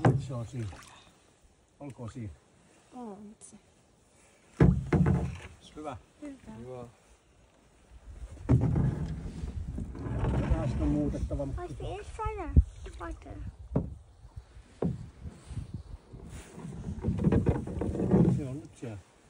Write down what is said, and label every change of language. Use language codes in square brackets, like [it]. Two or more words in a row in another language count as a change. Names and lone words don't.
[fi] Se on siinä. Olkoon siinä. On se. Hyvä. Hyvä. Tästä on muutettava. [en] What's the inside? Water. [fi] Se on nyt siellä.